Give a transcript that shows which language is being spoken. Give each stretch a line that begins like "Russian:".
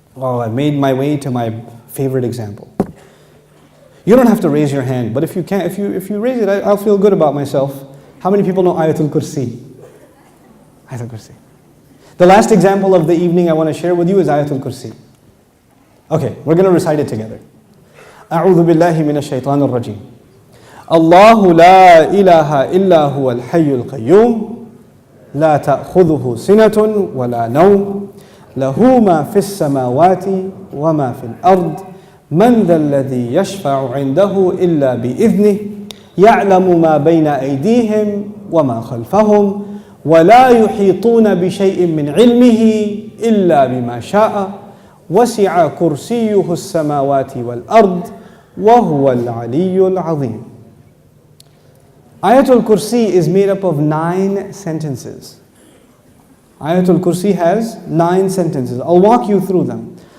English: Oh, I made my way to my favorite example. You don't have to raise your hand, but if you can, if you raise it, I'll feel good about myself. How many people know Ajetul Kursi? Ajetul Kursi. The last example of the evening I want to share with you is Ajetul Kursi. Okay, we're going to recite it together.
Arabic: أعوذ بالله من الشيطان الرجيم. الله لا إله إلا هو الحي القيوم لا تأخذه سنة ولا نوم له ما في السماوات وما في الأرض من ذا الذي يشفع عنده إلا بإذنه يعلم ما بين أيديهم وما خلفهم ولا يحيطون بشيء من علمه إلا بما شاء وسع كرسيه السماوات والأرض وهو العلي العظيم.
English: Ajetul Kursi is made up of 9 sentences. Ajetul Kursi has 9 sentences. I'll walk you through them.